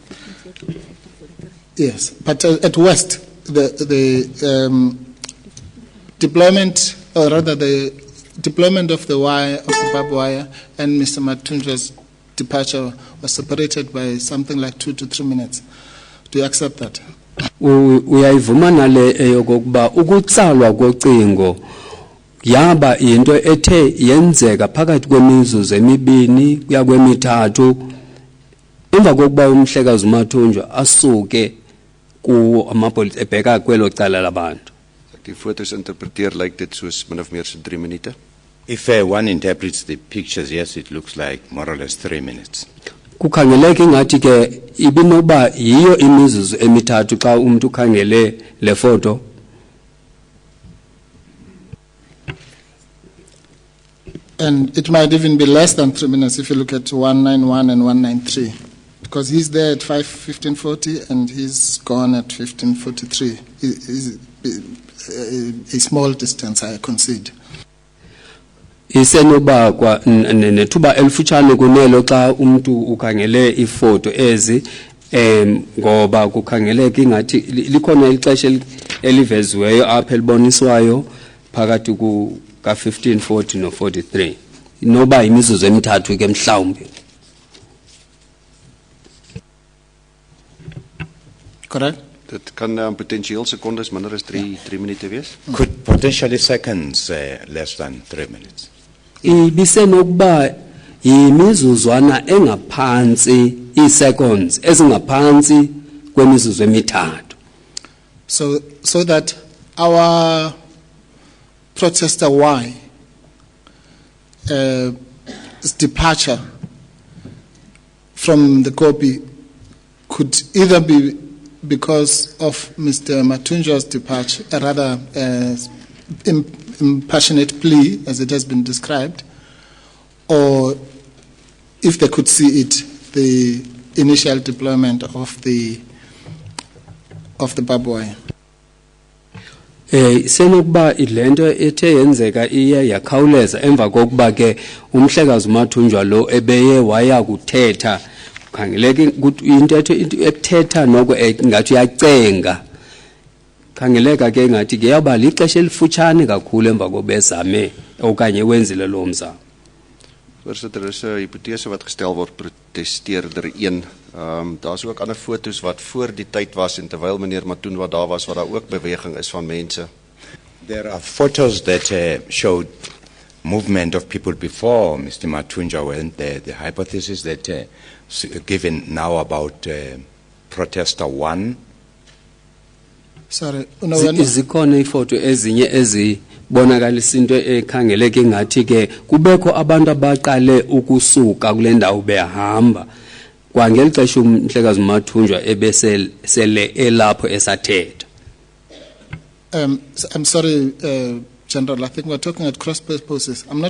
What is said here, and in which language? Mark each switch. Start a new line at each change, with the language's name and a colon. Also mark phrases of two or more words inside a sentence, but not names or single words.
English: Yes, but at West, the deployment, or rather the deployment of the wire, of the barbed wire, and Mr. Matunjwa's departure was separated by something like 2 to 3 minutes. Do you accept that?
Xhosa: Uyayivuma nale eyokokuba ukutsalwa kocingo yaba into ethe yenzeka phakathi kwemizuzu emibini kuya kwemithathu emva kokuba uMhlekazi Mathunjwa asuke ku amapolisa ebheka kwelo cala labantu.
Afrikaans: Die foto's interpreteer lyk dit soos min of meer so 3 minute.
English: If one interprets the pictures, yes, it looks like more or less 3 minutes.
Xhosa: Kukhangeleka ngathi ke ibinoba yiyo imizuzu emithathu xa umuntu ukhangele le foto.
English: And it might even be less than 3 minutes if you look at 191 and 193. Because he's there at 1540 and he's gone at 1543. It's a small distance, I concede.
Xhosa: Isenoba kwa nethuba elifutshane kunelo xa umuntu ukhangele ifoto ezi ngoba kukhangeleka ingathi likhona ixesha eliveziweyo apha eliboniswayo phakathi ku ka 1540 no 43 noba imizuzu emithathu ke mhlawumbe.
English: Correct?
Afrikaans: Dit kan potensieel sekondes minder as 3 minute wees.
English: Could potentially seconds less than 3 minutes.
Xhosa: Ibisenokuba yimizuzwana engaphansi iseconds ezingaphansi kwemizuzu emithathu.
English: So that our protester Y his departure from the Kopi could either be because of Mr. Matunjwa's departure, a rather impassionate plea, as it has been described, or if they could see it, the initial deployment of the barbed wire.
Xhosa: Senokuba ilento ethe yenzeka iye yakhawuleza emva kokuba ke uMhlekazi Mathunjwa lo ebeye waya kuthetha khangeleke ukuthi into ethetha noko ngathi yacenga khangeleka ke ngathi ke yaba lixesha elifutshane kakhulu emva kobezame okanye wenzile lo mzamo.
Afrikaans: Voorsitter, is 'n hipotese wat gestel word protesteerder 1. Daar's ook ander foto's wat voor die tyd was en terwyl meneer Matunjwa daar was waar daar ook beweging is van mense.
English: There are photos that showed movement of people before Mr. Mathunjwa went there. The hypothesis that given now about protester 1. Sorry,
Xhosa: Zikhona ifoto ezinye ezibonakalisa into ekhangeleke ngathi ke kubekho abantu abaqale ukusuka kule ndawo behamba kwangeli xesha uMhlekazi Mathunjwa ebesele elapho esathetha.
English: I'm sorry, General, I think we're talking at cross purposes.